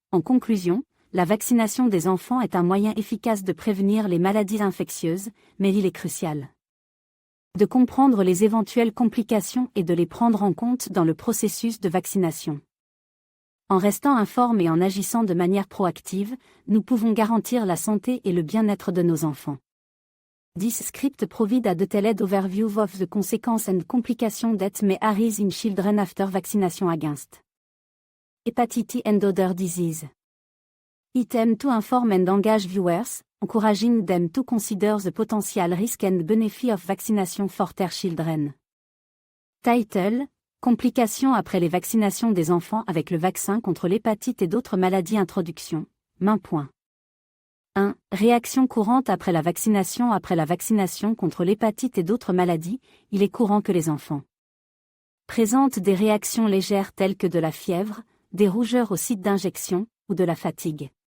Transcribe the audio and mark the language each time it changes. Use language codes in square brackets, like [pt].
[fr] En conclusion, la vaccination des enfants est un moyen efficace de prévenir les maladies infectieuses, mais il est crucial de comprendre les éventuelles complications et de les prendre en compte dans le processus de vaccination. En restant informes et en agissant de manière proactive, nous pouvons garantir la santé et le bien-être de nos enfants. [en] This script provide a detailed overview of the consequences and complications that may arise in children after vaccination against hepatitis and other diseases. It aims to inform and engage viewers, encouraging them to consider the potential risk and benefit of vaccination for their children. [fr] Title: Complications après les vaccinations des enfants avec le vaccin contre l'hépatite et d'autres maladies. Introduction. Main. 1. Réaction courante après la vaccination. Après la vaccination contre l'hépatite et d'autres maladies, il est courant que les enfants présentent des réactions légères telles que de la fièvre, des rougeurs au site d'injection, ou de la fatigue.